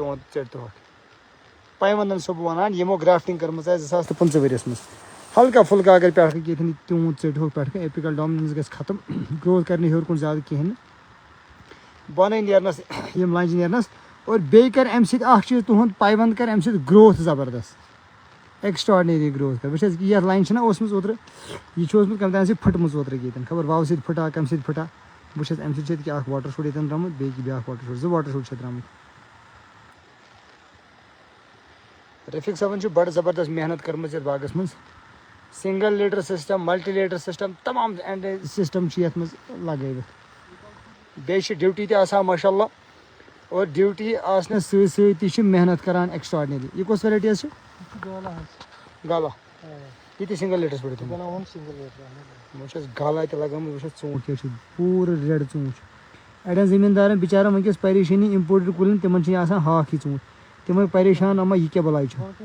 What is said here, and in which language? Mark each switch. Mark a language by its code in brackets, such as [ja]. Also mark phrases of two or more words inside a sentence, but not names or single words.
[ks] پٮ۪وان ژٔٹۍتوہَکھ پایونٛدَن چھُسو بہٕ وَنان یِمو گرٛافٹِنٛگ کٔرمٕژ آسہِ 2015 ؤریَس منٛز ہلکا پھُلکا اگر پٮ۪ٹھٕ کَنۍ ییٚتٮ۪ن تیوٗت ژٔٹۍہوکھ پٮ۪ٹھٕ کَنۍ [en] apical dominance [ks] گژھِ ختم گرٛوتھ کَرِ نہٕ ہیوٚر کُن زیادٕ کِہیٖنۍ نہٕ بۄنَے نیرنَس یِم لنٛجہِ نیرنَس اور بیٚیہِ کَرِ اَمہِ سۭتۍ اَکھ چیٖز تُہُنٛد پایونٛد کَرِ اَمہِ سۭتۍ گرٛوتھ زبردست [en] extraordinary growth [ks] کَرِ وٕچھ حظ یَتھ لَنجہِ چھِنہ اوسمٕژ اوترٕ یہِ چھُ اوسمُت کَمہِ تانۍ سۭتۍ پھٕٹمٕژ اوترٕ ییٚتٮ۪ن خبر واوٕ سۭتۍ پھٕٹا کَمہِ سۭتۍ پھٕٹا وٕچھ حظ اَمہِ سۭتۍ چھِ ییٚتہِ اَکھ [en] water shoot [ks] ییٚتٮ۪ن درٛامُت بیٚیہِ کہِ بیٛاکھ [en] water shoot [ks] 2 [en] water shoot [ks] چھِ درٛامٕتۍ رفیٖق صٲبَن چھِ بَڑٕ زبردست محنت کٔرمٕژ یَتھ باغَس منٛز [en] single leader system multi leader system [ks] تمام سِسٹم چھِ یَتھ منٛز لگٲوِتھ بیٚیہِ چھِ ڈیوٹی تہِ آسان ماشاء اللہ اور ڈیوٹی آسنَس سۭتۍ سۭتۍ تہِ چھِ محنت کران ایٚکٕسٹراڈنٔری یہِ کۄس ویرایٹی حظ چھِ گالا یہِ تہِ سِنگل لیٹرَس پٮ۪ٹھ وٕچھ حظ گالا تہِ لگٲمٕژ وٕچھ حظ ژوٗنٛٹھۍ کیٛاہ چھِ پوٗرٕ ریڈ ژوٗنٛٹھۍ اَڑٮ۪ن زٔمیٖندارَن بِچارَن وٕنکٮ۪س پریشٲنی اِمپوٹِڈ کُلٮ۪ن تِمن چھِ آسان ہاکھ یہِ ژوٗنٛٹھۍ تِمے پریشان اما یہِ کیٛاہ بلاے چھُ